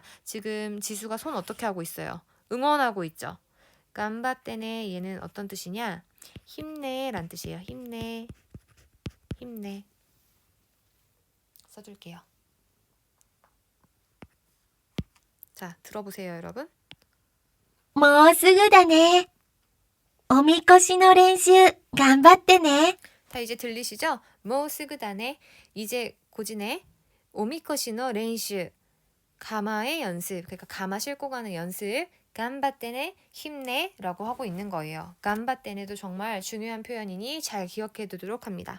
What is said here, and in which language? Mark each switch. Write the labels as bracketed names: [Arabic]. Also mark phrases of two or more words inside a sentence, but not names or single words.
[Korean] 지금 지수가 손 어떻게 하고 있어요? 응원하고 있죠. 간바떼네 얘는 어떤 뜻이냐? 힘내 란 뜻이에요. 힘내. 힘내. 써줄게요. 자, 들어보세요, 여러분. [Japanese] もうすぐだね。おみこしの練習頑張ってね。 [Korean] 자, 이제 들리시죠? 모스그다네 이제 고지네 [Japanese] おみこしの練習 [Korean] 가마의 연습 그러니까 가마 싣고 가는 연습 간바떼네 힘내 라고 하고 있는 거예요. 간바떼네도 정말 중요한 표현이니 잘 기억해 두도록 합니다.